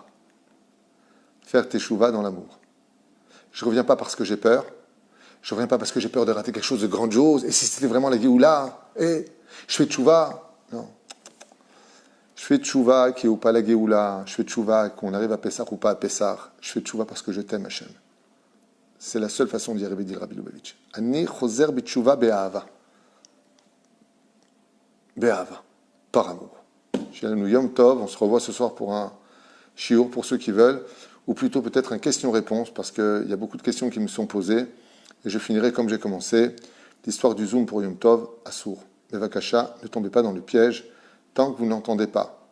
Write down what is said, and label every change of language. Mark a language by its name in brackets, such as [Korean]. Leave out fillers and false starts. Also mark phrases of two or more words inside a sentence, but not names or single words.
[French] Faire teshuva dans l'amour. Je ne reviens pas parce que j'ai peur, Je ne reviens pas parce que j'ai peur de rater quelque chose de grandiose. Et si c'était vraiment la Géoula, je fais tchouva. Non. Je fais tchouva qui est ou pas la Géoula. Je fais tchouva qu'on arrive à Pessah ou pas à Pessah. Je fais tchouva parce que je t'aime, Hachem. C'est la seule façon d'y arriver, dit Rabbi Lubavitch. [Hebrew] אני חוזר בתשובה באהבה. Be'ahava. [French] Par amour. Chez nous Yom Tov, on se revoit ce soir pour un shiur pour ceux qui veulent, ou plutôt peut-être un question-réponse, parce qu'il y a beaucoup de questions qui me sont posées, et je finirai comme j'ai commencé, l'histoire du Zoom pour Yom Tov, Assour. Bevakasha, ne tombez pas dans le piège, tant que vous n'entendez pas.